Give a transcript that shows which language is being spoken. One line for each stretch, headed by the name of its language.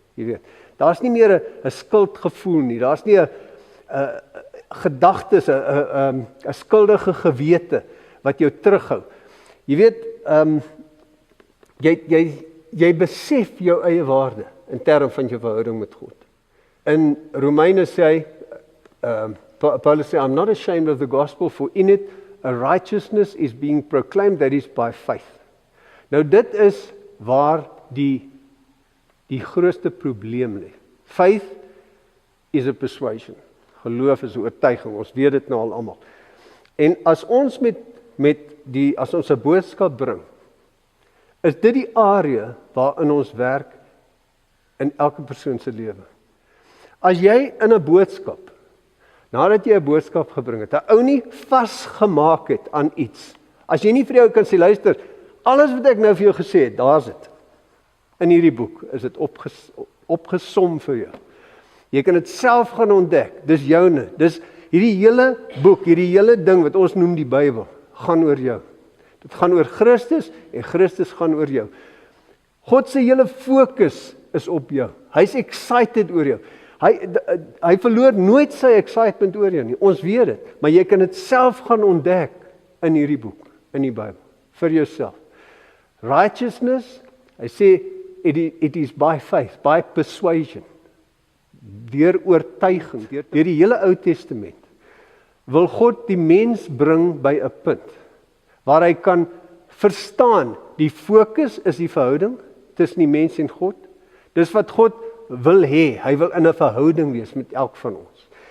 Afrikaans: Jy weet, daar's nie meer 'n skuldgevoel nie, daar's nie 'n gedagtes, 'n skuldige gewete wat jou terughou. Jy weet, jy besef jou eie waarde in terme van jou verhouding met God. In Romeine sê hy, Paulus sê,
English: I'm not ashamed of the gospel, for in it a righteousness is being proclaimed that is by faith.
Afrikaans: Nou dit is waar die grootste probleem lê.
English: Faith is a persuasion.
Afrikaans: Geloof is 'n oortuiging. Ons weet dit nou al almal. En as ons as ons 'n boodskap bring, is dit die area waarin ons werk in elke persoon se lewe. As jy in 'n boodskap, nadat jy 'n boodskap gebring het, 'n ou nie vasgemaak het aan iets. As jy nie vir jou kan sê, luister, alles wat ek nou vir jou gesê het, daar's dit. In hierdie boek is dit opgesom vir jou. Jy kan dit self gaan ontdek. Dis joune. Dis hierdie hele boek, hierdie hele ding wat ons noem die Bybel, gaan oor jou. Dit gaan oor Christus en Christus gaan oor jou. God se hele fokus is op jou. Hy's excited oor jou. Hy verloor nooit sy excitement oor jou nie. Ons weet dit, maar jy kan dit self gaan ontdek in hierdie boek, in die Bybel, vir jouself.
English: Righteousness,
Afrikaans: hy sê
English: it is by faith, by persuasion.
Afrikaans: Deur oortuiging, deur die hele Ou Testament, wil God die mens bring by 'n punt waar hy kan verstaan, die fokus is die verhouding tussen die mens en God. Dis wat God wil hê, hy wil in 'n verhouding wees met elk van ons.